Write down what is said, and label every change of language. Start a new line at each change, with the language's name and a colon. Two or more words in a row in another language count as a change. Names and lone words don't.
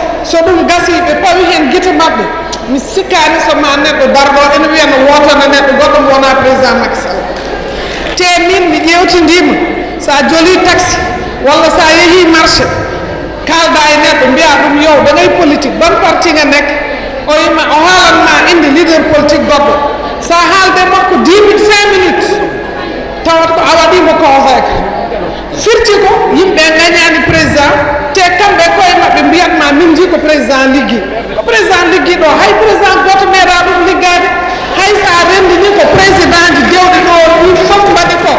Fula: so ɗum gasi ɓe pawi hen guite mabɓe mi sikkani soma neɗɗo darɗo ene wiyano wotana neɗɗo goɗɗo mo wona président Macky Sall te min mi ƴewtidima sa joli taxi walla sa yeehi marché kalda e neɗɗo mbiya ɗum
Wolof: yow da ngay politique ban parti nga nekk
Fula: o yima o haalanma inde
French: leader politique
Fula: goɗɗo sa haalde makko 10 minutes 5 minutes tawat ko a waɗimo convaincre firti ko yimɓe gagnani président te kamɓe koye mabɓe mbiyatma min ji ko président liggi ko président liggi ɗo hay président goto meeɗa ɗum liggade hay sa rendini ko président ji dewɗi ɗo ɗi fof mbaɗi ko